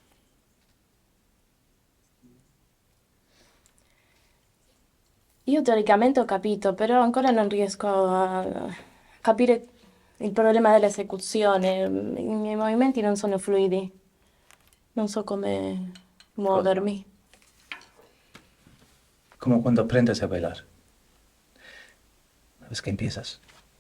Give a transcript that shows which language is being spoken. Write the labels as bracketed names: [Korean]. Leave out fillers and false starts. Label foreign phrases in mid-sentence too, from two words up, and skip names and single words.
[Italian] Io teoricamente ho capito, però ancora non riesco a capire il problema dell'esecuzione. I miei movimenti non sono fluidi. Non so come muovermi. [Spanish] Como cuando aprendes a bailar. Una vez que empiezas,